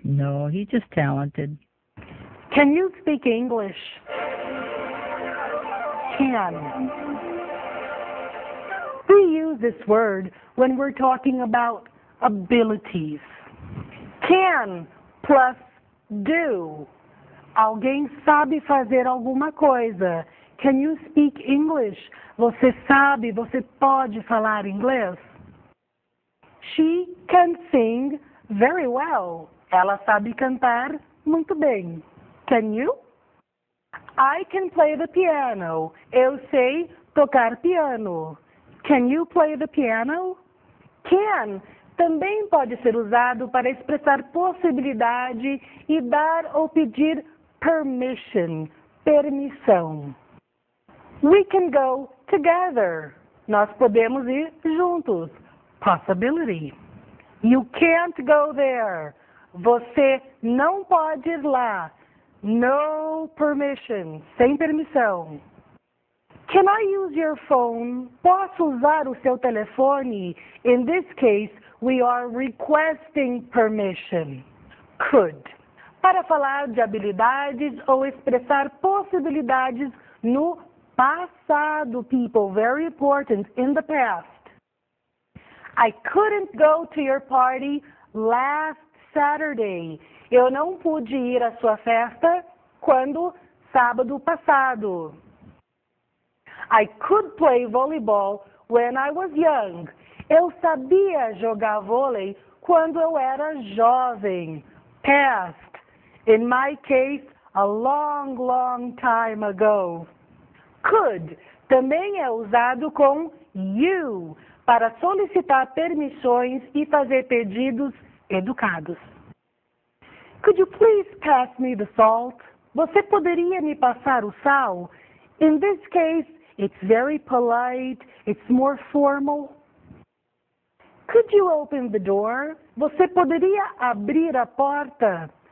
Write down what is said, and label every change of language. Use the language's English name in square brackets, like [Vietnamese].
[English] No, he's just talented. Can you speak English? Can. We use this word when we're talking about abilities. Can plus do. [Portuguese] Alguém sabe fazer alguma coisa. [English] Can you speak English? [Portuguese] Você sabe, você pode falar inglês? [English] She can sing very well. [Portuguese] Ela sabe cantar muito bem. [English] Can you? I can play the piano. [Portuguese] Eu sei tocar piano. [English] Can you play the piano? [Portuguese] Can também pode ser usado para expressar possibilidade e dar ou pedir permission, permissão. [English] We can go together. [Portuguese] Nós podemos ir juntos. [English] Possibility. You can't go there. [Portuguese] Você não pode ir lá. [English] No permission. [Portuguese] Sem permissão. [English] Can I use your phone? [Portuguese] Posso usar o seu telefone? [English] In this case, we are requesting permission. Could. [Portuguese] Para falar de habilidades ou expressar possibilidades no passado, people. [English] Very important. In the past. I couldn't go to your party last Saturday. [Portuguese] Eu não pude ir à sua festa quando sábado passado. [English] I could play volleyball when I was young. [Portuguese] Eu sabia jogar vôlei quando eu era jovem. Past. [English] In my case, a long, long time ago. [Portuguese] Could também é usado com you para solicitar permissões e fazer pedidos educados. [English] Could you please pass me the salt? [Portuguese] Você poderia me passar o sal? [English] In this case, it's very polite, it's more formal. Could you open the door? [Portuguese] Você poderia abrir a porta?